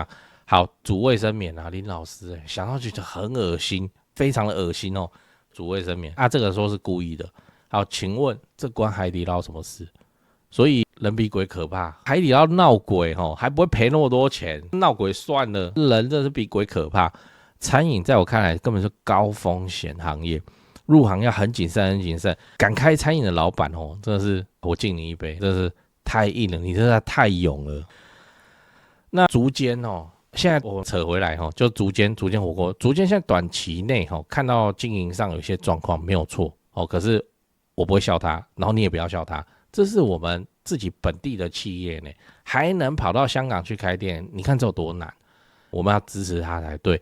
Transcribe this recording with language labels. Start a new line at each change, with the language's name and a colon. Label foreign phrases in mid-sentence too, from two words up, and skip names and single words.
Chinese: 好，煮衛生棉啊，林老師想到覺得很噁心，非常的噁心哦。煮衛生棉啊，這個說是故意的。好，請問這關海底撈什麼事？所以人比鬼可怕，海底撈鬧鬼哦，還不會賠那麼多錢，鬧鬼算了，人真的是比鬼可怕。餐飲在我看來根本是高風險行業，入行要很謹慎，很謹慎。敢開餐飲的老闆哦，真的是我敬你一杯，真的是。太硬了，你真的太勇了。那築間哦，現在我扯回來哦，就築間火鍋，築間現在短期內哦，看到經營上有些狀況沒有錯哦，可是我不會笑他，然後你也不要笑他，這是我們自己本地的企業呢，還能跑到香港去開店，你看這有多難，我們要支持他才對。